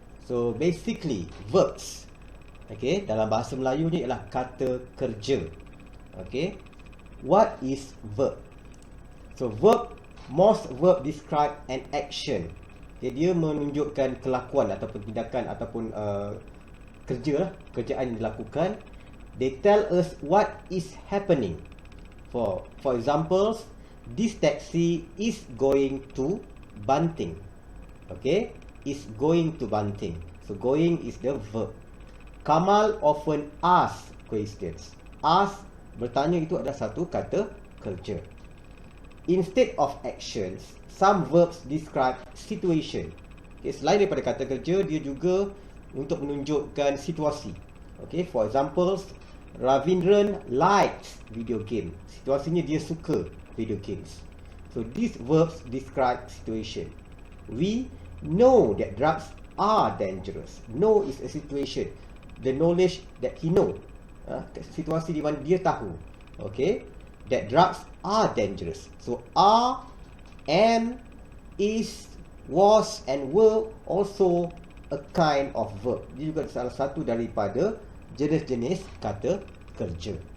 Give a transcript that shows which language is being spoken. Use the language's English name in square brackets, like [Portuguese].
[English] So basically verbs, okay, [Malay] dalam bahasa Melayu ni ialah kata kerja. [English] Okay, what is verb? So most verb describe an action. [Malay] Okay, dia menunjukkan kelakuan ataupun tindakan ataupun kerjaan yang dilakukan. [English] They tell us what is happening. For example, this taxi is going to Banting. Okay, is going to Banting. So going is the verb. Kamal often ask questions. [Malay] Ask, bertanya, itu adalah satu kata kerja. [English] Instead of actions, some verbs describe situation. [Malay] Okay, selain daripada kata kerja, dia juga untuk menunjukkan situasi. [English] Okay, for example, Ravindran likes video game. [Malay] Situasinya dia suka [English] video games. So these verbs describe situation. We know that drugs are dangerous. Know is a situation. The knowledge that he know. [Malay] Situasi di mana dia tahu. [English] Okay, that drugs are dangerous. So are, am, is, was and were also a kind of verb. [Malay] Dia juga salah satu daripada jenis-jenis kata kerja.